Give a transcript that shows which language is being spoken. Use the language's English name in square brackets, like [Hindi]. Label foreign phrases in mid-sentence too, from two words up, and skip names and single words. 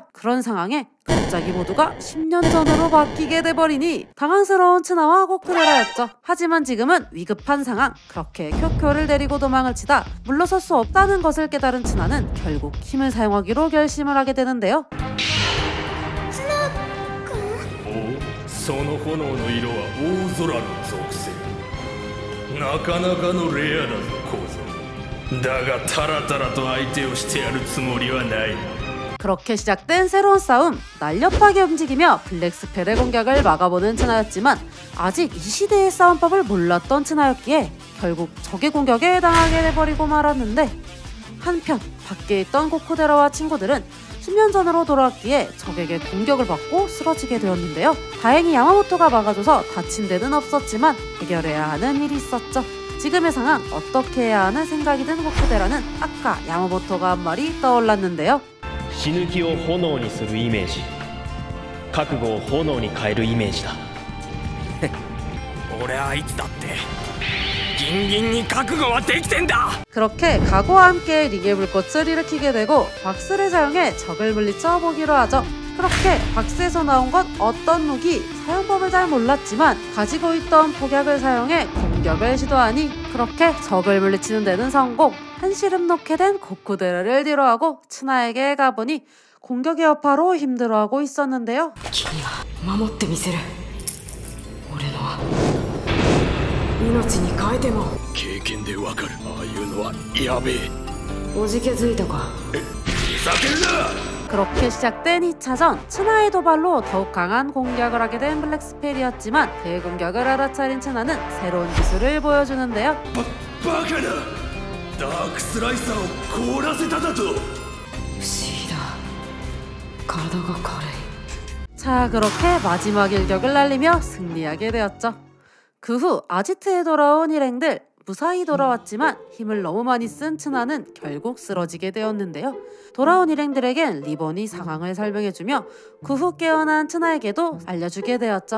[Korean] 그런 상황에 갑자기 모두가 10년 전으로 바뀌게 돼버리니 당황스러운 츠나와 고쿠데라였죠. 하지만 지금은 위급한 상황. 그렇게 쿄코를 데리고 도망을 치다 물러설 수 없다는 것을 깨달은 츠나는 결국 힘을 사용하기로 결심을 하게 되는데요. [Japanese] その炎の色は大空の属性。なかなかのレアだぞ小僧。だがタラタラと相手をしてやるつもりはない。 [Korean] 그렇게 시작된 새로운 싸움. 날렵하게 움직이며 블랙스펠의 공격을 막아보는 츠나였지만 아직 이 시대의 싸움법을 몰랐던 츠나였기에 결국 적의 공격에 당하게 돼버리고 말았는데, 한편 밖에 있던 고쿠데라와 친구들은 10년 전으로 돌아왔기에 적에게 공격을 받고 쓰러지게 되었는데요. 다행히 야마모토가 막아줘서 다친 데는 없었지만 해결해야 하는 일이 있었죠. 지금의 상황 어떻게 해야 하는 생각이 든 고쿠데라는 아까 야마모토가 한 말이 떠올랐는데요. [Japanese] 死ぬ気を炎にするイメージ、覚悟を炎に変えるイメージだ。俺はいつだってギンギンに覚悟はできてんだ。 [Korean] 그렇게 각오와 함께 링의 불꽃을 일으키게 되고 박스를 사용해 적을 물리쳐 보기로 하죠. 그렇게 박스에서 나온 건 어떤 무기, 사용법을 잘 몰랐지만 가지고 있던 폭약을 사용해 공격을 시도하니 그렇게 적을 물리치는 데는 성공. 한시름 놓게 된 고쿠데라를 뒤로하고 츠나에게 가보니 공격의 여파로 힘들어하고 있었는데요. [Japanese] 君が守ってみせる。俺の命に変えても。経験でわかる。ああいうのはやべえ。おじけづいたか。ふざけるな。 [Korean] 그렇게 시작된 2차전. 츠나의 도발로 더욱 강한 공격을 하게 된 블랙스펠이었지만 그의 공격을 알아차린 츠나는 새로운 기술을 보여주는데요. [Japanese] バカだ。ダークスライサーを凍らせただと。不思議だ。体が軽い。 [Korean] 자, 그렇게 마지막 일격을 날리며 승리하게 되었죠. 그 후 아지트에 돌아온 일행들. 무사히 돌아왔지만 힘을 너무 많이 쓴 츠나는 결국 쓰러지게 되었는데요. 돌아온 일행들에겐 리본이 상황을 설명해주며 그 후 깨어난 츠나에게도 알려주게 되었죠.